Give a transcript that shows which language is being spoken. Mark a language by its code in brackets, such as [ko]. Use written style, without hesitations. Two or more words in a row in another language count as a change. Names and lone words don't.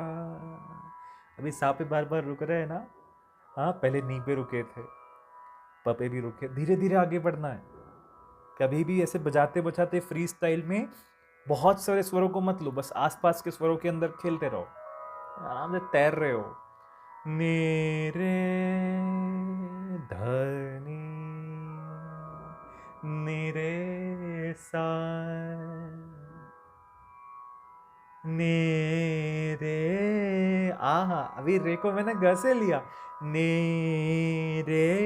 [hi] अभी सा पे बार बार रुक रहे हैं ना, हाँ पहले नी पे रुके थे, प पे भी रुके, धीरे धीरे आगे बढ़ना है। कभी भी ऐसे बजाते बजाते [en] free style [hi] में बहुत सारे स्वरों को मत लो, बस आसपास के स्वरों के अंदर खेलते रहो, आराम से तैर रहे हो। नी रे ध नी रे सा नी रे, आहा अभी रे को मैंने ग से लिया, नी रे